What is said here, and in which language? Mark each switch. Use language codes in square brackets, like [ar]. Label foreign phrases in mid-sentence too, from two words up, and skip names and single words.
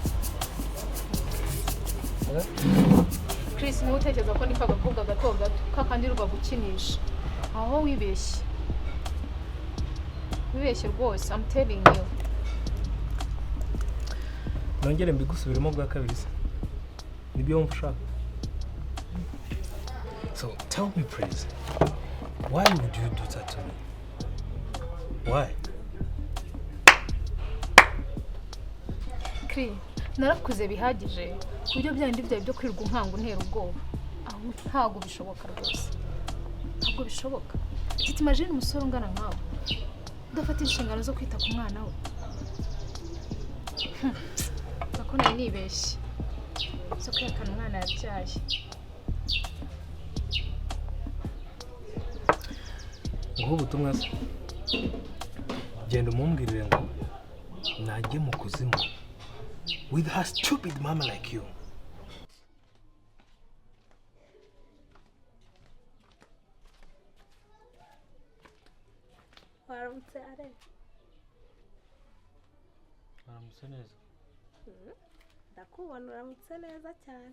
[rw] Chris niwe utekereza ko niko agakobwa gato gato kakandirwa gukinisha aho wibeshye rwose [en] I'm telling you [rw] nongere mbigusubiremo bwa kabiri se nibyo wumva ushaka. [en] So tell me please, why would you do that to me? Why? [rw] Kri, narakuze bihagije ku buryo byandi byawe byo kwirwa unkanga untera ubwoba. Aho ntago bishoboka rwose. Ntabwo bishoboka. Imagine umusore ungana nkawe udafata inshingano zo kwita ku mwana we. Ako nari nibeshye. So kwiyakana umwana yabyaye. Ngubu ubutumwa se genda umumbwirire ngo najye mu kuzimu [en] with her stupid mama like you. [rw] Waramutse are. Waramutse neza. Ndakubona uramutse neza cyane.